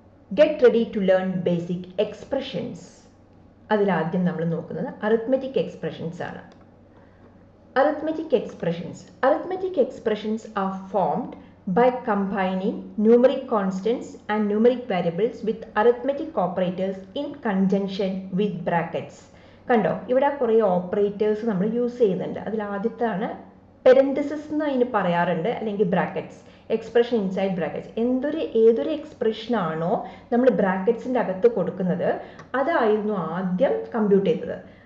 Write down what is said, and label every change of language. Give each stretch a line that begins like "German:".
English: Get ready to learn basic expressions.
Malayalam: അതിലാദ്യം നമ്മൾ നോക്കുന്നത് arithmetic expressions ആണ്.
English: Arithmetic expressions are formed by combining numeric constants and numeric variables with arithmetic operators in conjunction with brackets.
Malayalam: കണ്ടോ, ഇവിടെ കുറേ operators നമ്മൾ use ചെയ്യുന്നുണ്ട്. അതിൽ ആദ്യത്താണ് പെരന്തസിസ് എന്ന് അതിന് പറയാറുണ്ട്, അല്ലെങ്കിൽ ബ്രാക്കറ്റ്സ്.
English: Expression inside brackets.
Malayalam: ഏതൊരു എക്സ്പ്രഷൻ ആണോ നമ്മൾ ബ്രാക്കറ്റ്സിൻ്റെ അകത്ത് കൊടുക്കുന്നത് അതായിരുന്നു ആദ്യം കമ്പ്യൂട്ട് ചെയ്തത്.